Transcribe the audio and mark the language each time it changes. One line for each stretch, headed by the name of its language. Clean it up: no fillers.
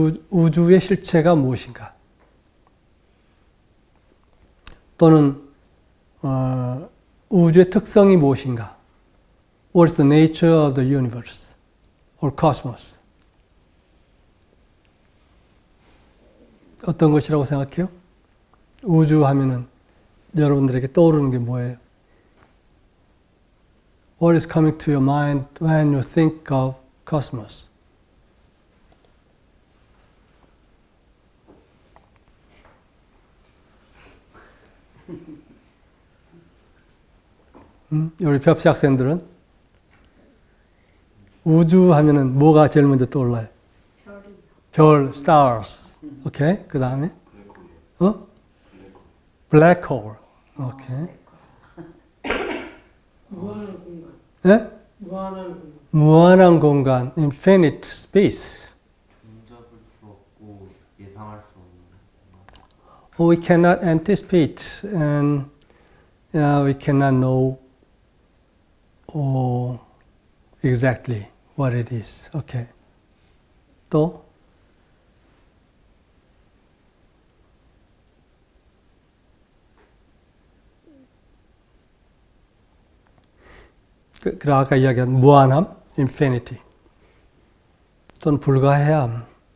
Korean: 우주의 실체가 무엇인가? 또는 우주의 특성이 무엇인가?
English: What is the nature of the universe or cosmos?
Korean: 어떤 것이라고 생각해요? 우주 하면은 여러분들에게 떠오르는 게 뭐예요?
English: What is coming to your mind when you think of cosmos?
Korean: 우리 벽시 학생들은 우주 하면은 뭐가 제일 먼저 떠올라요? 별, stars. 오케이. 그 다음에 black hole. 오케이. 무한한 공간. 네? 무한한 공간. 무한한 공간,
English: infinite space.
Korean: 종잡을 수 없고 예상할 수 없는.
English: We cannot anticipate and we cannot know exactly what it is. Okay.
Korean: 또 아까 이야기한 무한함, infinity. 또는 불가해함.